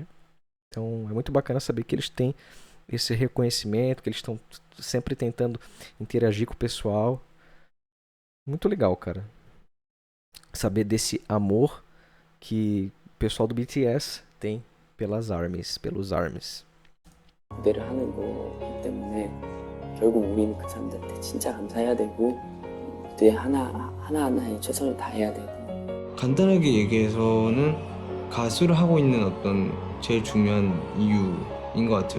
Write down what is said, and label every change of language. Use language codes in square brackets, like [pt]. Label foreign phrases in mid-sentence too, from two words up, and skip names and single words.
[pt] Então é muito bacana saber que eles têm esse reconhecimento, que eles estão sempre tentando interagir com o pessoal. Muito legal, cara. Saber desse amor que o pessoal do BTS tem pelos ARMYs. [ko] 무대를 하는 거기 때문에 결국 우리는 그 사람들한테 진짜 감사해야 되고 무대 하나하나에 최선을 다해야 되고. 간단하게 얘기해서는 가수를 하고 있는 어떤 제일 중요한 이유인 것 같아요.